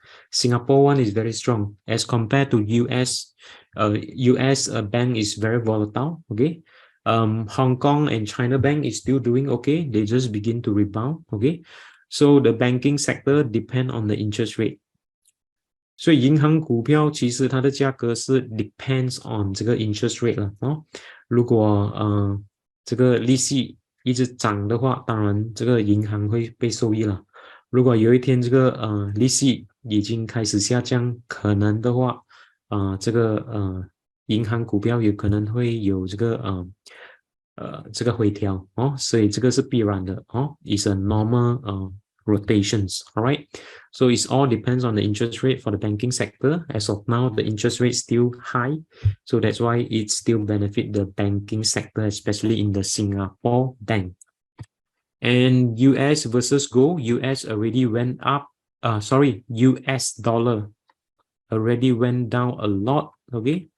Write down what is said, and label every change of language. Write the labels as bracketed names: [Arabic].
[English] Singapore one is very strong as compared to US. US bank is very volatile, okay? Hong Kong and China bank is still doing okay. They just begin to rebound, okay? So the banking sector depend on the interest rate. [Chinese] 所以银行股票其实它的价格是 depends on 这个 interest rate 了如果这个利息一直涨的话，当然这个银行会被受益了。如果有一天这个利息已经开始下降，可能的话这个银行股票有可能会有这个回调所以这个是必然的 [English] is a normal rotations, all right? So it all depends on the interest rate for the banking sector. As of now, the interest rate is still high, so that's why it still benefit the banking sector, especially in the Singapore bank. And US versus gold, US already went up. US dollar already went down a lot, okay?